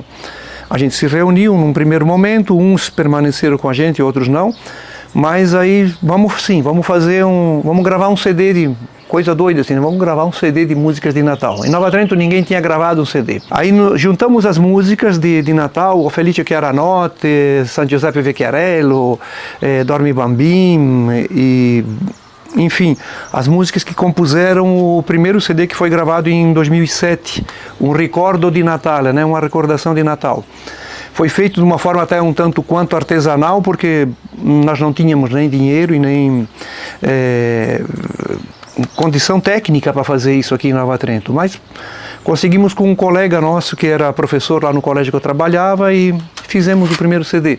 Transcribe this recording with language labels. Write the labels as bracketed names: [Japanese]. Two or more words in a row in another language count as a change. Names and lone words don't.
[Portuguese] A gente se reuniu num primeiro momento, uns permaneceram com a gente, outros não, mas aí vamos gravar um CD de coisa doida assim, vamos gravar um CD de músicas de Natal. Em Nova Trento ninguém tinha gravado um CD. Aí juntamos as músicas de Natal, O Felice Chiaranotte, San Giuseppe Vecchiarello, Dormi Bambim e... Enfim, as músicas que compuseram o primeiro CD que foi gravado em 2007, um Ricordo di Natale, né? Uma recordação de Natal. Foi feito de uma forma até um tanto quanto artesanal, porque nós não tínhamos nem dinheiro e nem condição técnica para fazer isso aqui em Nova Trento, mas conseguimos com um colega nosso que era professor lá no colégio que eu trabalhava e fizemos o primeiro CD.